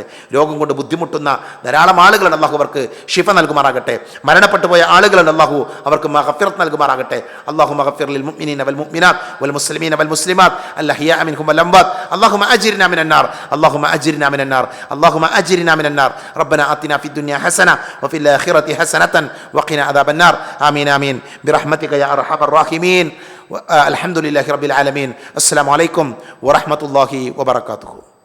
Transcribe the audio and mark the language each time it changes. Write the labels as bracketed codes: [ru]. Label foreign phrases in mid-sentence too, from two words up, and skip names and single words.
[ml] രോഗം കൊണ്ട് ബുദ്ധിമുട്ടുന്ന ധാരാളം ആളുകളുണ്ട്, അള്ളാഹു അവർക്ക് ശിഫ നൽകുമാറാകട്ടെ. മരണപ്പെട്ടു പോയ ആളുകളുണ്ട്, അള്ളാഹു അവർക്ക് മഗ്ഫിറത്ത് നൽകുമാറാകട്ടെ. [ar] الله اغفر للمؤمنين والمؤمنات والمسلمين والمسلمات الأحياء منهم والأموات. اللهم أجرنا من النار، اللهم أجرنا من النار، اللهم أجرنا من النار. ربنا آتنا في الدنيا حسنة وفي الآخرة حسنة وقنا عذاب النار. آمين آمين برحمتك يا أرحم الراحمين. الحمد لله رب العالمين. السلام عليكم ورحمة الله وبركاته.